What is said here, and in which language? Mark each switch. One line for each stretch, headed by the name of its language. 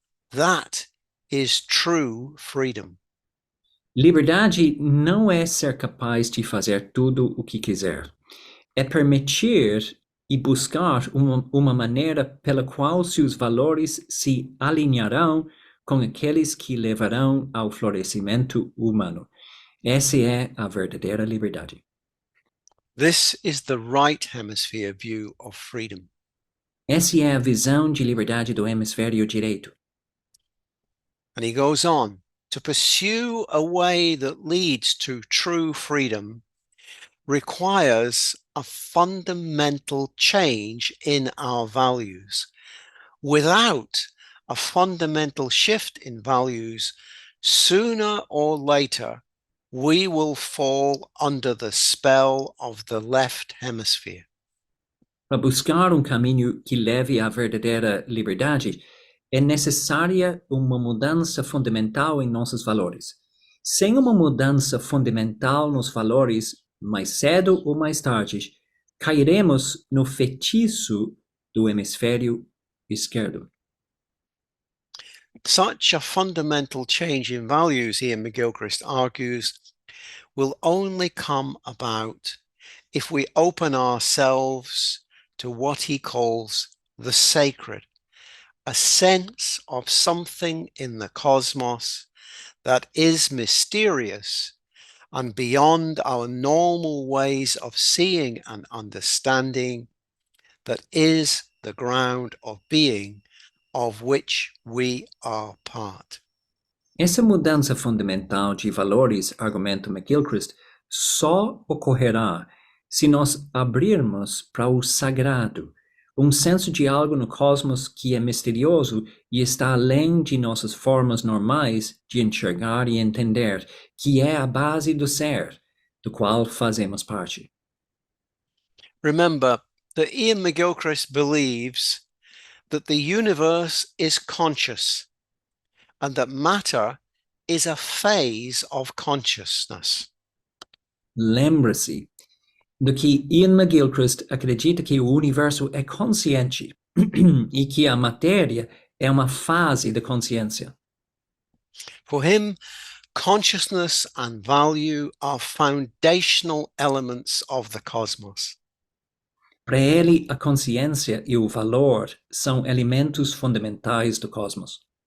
English: That is true freedom.
Portuguese: Liberdade não é ser capaz de fazer tudo o que quiser. É permitir e buscar uma maneira pela qual seus valores se alinharão com aqueles que levarão ao florescimento humano. Essa é a verdadeira liberdade.
English: This is the right hemisphere view of freedom.
Portuguese: Essa é a visão de liberdade do hemisfério direito.
English: And he goes on, to pursue a way that leads to true freedom requires a fundamental change in our values. Without a fundamental shift in values, sooner or later, we will fall under the spell of the left hemisphere.
Portuguese: Para buscar caminho que leve à verdadeira liberdade, é necessária uma mudança fundamental em nossos valores. Sem uma mudança fundamental nos valores, mais cedo ou mais tarde, cairemos no feitiço do hemisfério esquerdo.
English: Such a fundamental change in values, Iain McGilchrist argues, will only come about if we open ourselves to what he calls the sacred, a sense of something in the cosmos that is mysterious and beyond our normal ways of seeing and understanding, that is the ground of being of which we are part.
Portuguese: Essa mudança fundamental de valores, argumenta McGilchrist, só ocorrerá se nós abrirmos para o sagrado, senso de algo no cosmos que é misterioso e está além de nossas formas normais de enxergar e entender, que é a base do ser, do qual fazemos parte.
English: Remember that Iain McGilchrist believes that the universe is conscious and that matter is a phase of consciousness.
Portuguese: Lembre-se do que Iain McGilchrist acredita que o universo é consciente e que a matéria é uma fase da consciência.
English: For him, consciousness and value are foundational elements of the cosmos.
Portuguese: Para ele, a consciência e o valor são elementos fundamentais do cosmos.